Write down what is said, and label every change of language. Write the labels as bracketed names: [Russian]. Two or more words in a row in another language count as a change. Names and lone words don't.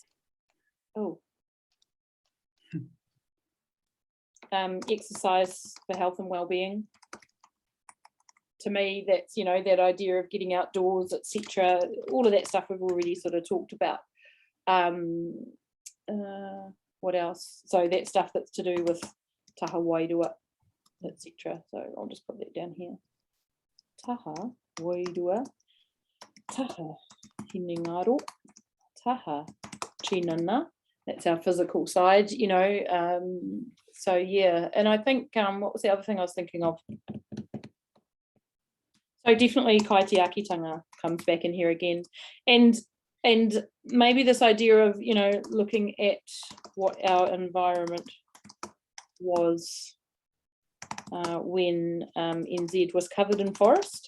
[English] Exercise for health and well-being. To me, that's, you know, that idea of getting outdoors, etc. All of that stuff we've already sort of talked about. What else? So that stuff that's to do with [Māori] taha wairua, [English] etc. So I'll just put that down here. [Māori] Taha wairua, taha hinengaro, taha chinana. [English] That's our physical side, you know. So yeah, and I think what was the other thing I was thinking of? So definitely kaitiakitanga comes back in here again, and maybe this idea of, you know, looking at what our environment was when NZ was covered in forest.